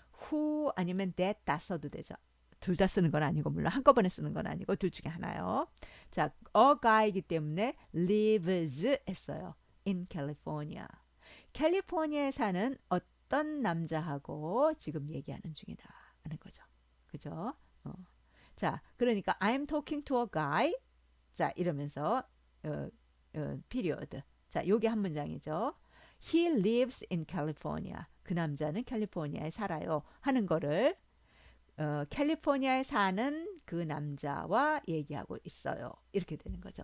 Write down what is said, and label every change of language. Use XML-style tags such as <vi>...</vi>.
<ko>who 아니면 that 다 써도 되죠. 둘 다 쓰는 건 아니고 물론 한꺼번에 쓰는 건 아니고 둘 중에 하나요. 자, a guy이기 때문에 lives 했어요.</ko> <en>in California.</en> <ko>캘리포니아에 사는 어떤 남자하고 지금 얘기하는 중이다 하는 거죠. 그죠? 어. 자, 그러니까</ko> <en>I'm talking to a guy.</en> <ko>자, 이러면서 period. 자, 요게 한 문장이죠.</ko> <en>He lives in California.</en> <ko>그 남자는 캘리포니아에 살아요. 하는 거를 캘리포니아에 사는 그 남자와 얘기하고 있어요. 이렇게 되는 거죠.</ko>